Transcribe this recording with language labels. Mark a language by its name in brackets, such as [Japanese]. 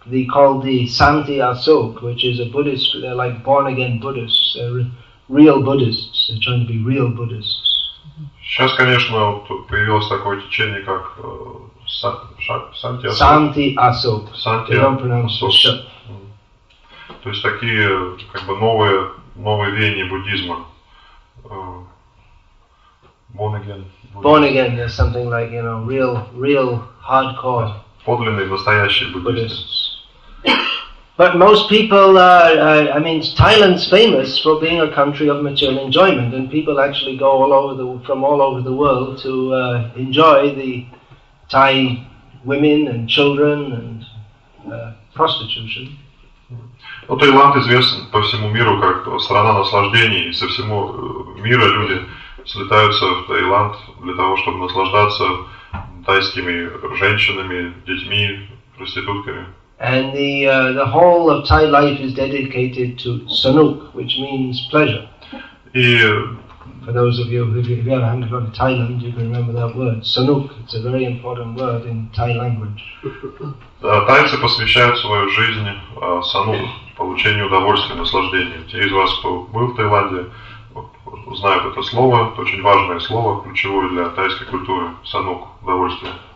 [English] Called the Santi Asok, which is a Buddhist. They're like born-again Buddhists. They're real Buddhists. They're trying to be real Buddhists. [Russian] Сейчас, конечно, появилось такое течение, как Санти Асок. [English] Santi Asok. They don't pronounce the sh. [Russian] То есть такие, как бы новые веяния буддизма. [English] Born again. Born again. There's something like, real hardcore. [Russian] Подлинные, настоящие буддисты. [English] But most people, Thailand's famous for being a country of material enjoyment, and people actually go from all over the world to enjoy the Thai women and children and prostitution. [Russian] Ну, Таиланд известен по всему миру как страна наслаждений, и со всего мира люди слетаются в Таиланд для того, чтобы наслаждаться тайскими женщинами, детьми, проститутками. [English] And the whole of Thai life is dedicated to sanuk, which means pleasure. [Russian] И [English] for those of you who if you ever haven't gone to Thailand, you can remember that word, sanuk. It's a very important word in Thai language. [Russian] Тайцы посвящают свою жизнь санук, получению удовольствия, наслаждения. Те из вас, кто был в Таиланде, знают это слово, это очень важное слово, ключевое для тайской культуры, санук, удовольствие.